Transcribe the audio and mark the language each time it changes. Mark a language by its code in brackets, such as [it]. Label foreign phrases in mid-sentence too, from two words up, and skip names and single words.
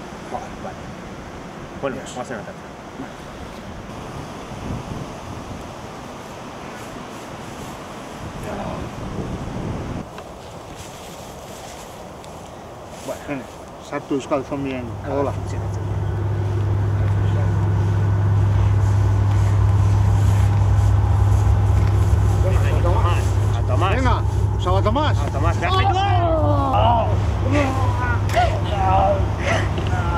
[eu] Vale. Bueno, guazen atatzen. Bueno, sartu euskal zombien odola. [es] A Tomás. Venga, Saba Tomás. A Tomás, ¿te has metido?